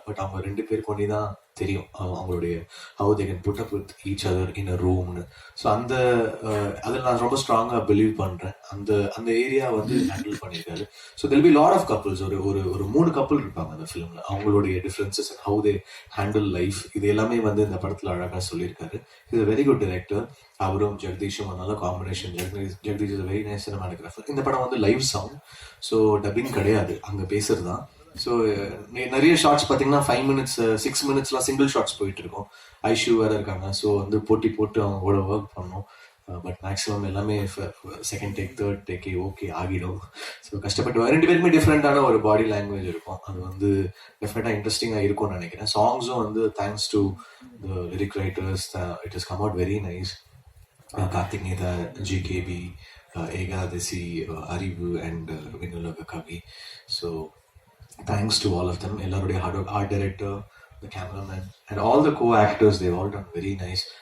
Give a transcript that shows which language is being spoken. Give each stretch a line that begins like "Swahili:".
Tamil: But அவங்க 2 பேருக்கு ஒண்டி தான் தெரியும் அவங்களுடைய
English: how they can put up with each other in a roomனு.
Tamil: So அந்த அதில் நான் ரொம்ப ஸ்ட்ராங்காக பிலீவ் பண்ணுறேன். அந்த அந்த ஏரியா வந்து ஹேண்டில் பண்ணியிருக்காரு. So தெல் be lot of couples. ஒரு ஒரு ஒரு 3 கப்புள் இருப்பாங்க அந்த ஃபிலிமில். அவங்களுடைய differences and how they handle life, இது எல்லாமே வந்து இந்த படத்தில் அழகாக சொல்லியிருக்காரு.
English: Is very good director.
Tamil: அவரும் ஜெகதீஷும் நல்ல combination.
English: Jagadish is very nice cinematographer.
Tamil: இந்த படம் வந்து லைவ் சவுண்ட், ஸோ டப்பிங் கிடையாது, அங்கே பேசுறது தான். ஸோ நிறைய ஷார்ட்ஸ் பார்த்தீங்கன்னா 5 மினிட்ஸ் 6 மினிட்ஸ்லாம் சிங்கிள் ஷார்ட்ஸ் போயிட்டு இருக்கும். ஐஷு வேற இருக்காங்க. ஸோ வந்து போட்டி போட்டு அவங்க கூட ஒர்க் பண்ணோம். பட் மேக்ஸிமம் எல்லாமே செகண்ட் டேக் தேர்ட் டேக்கே ஓகே ஆகிடும். ஸோ கஷ்டப்பட்டு 2 பேருமே டிஃப்ரெண்டான ஒரு பாடி லாங்குவேஜ் இருக்கும். அது வந்து டெஃபினட்டாக இன்ட்ரெஸ்டிங்காக இருக்கும்னு நினைக்கிறேன்.
English: சாங்ஸும் வந்து thanks to the lyric writers it is come out very nice.
Tamil: Karthik Netha, GKB, Ekadashi, அறிவு and வினுலக Kavi.
English: So thanks to all of them. எல்லாருடைய art director, the cameraman and all the co-actors, they've all done very nice.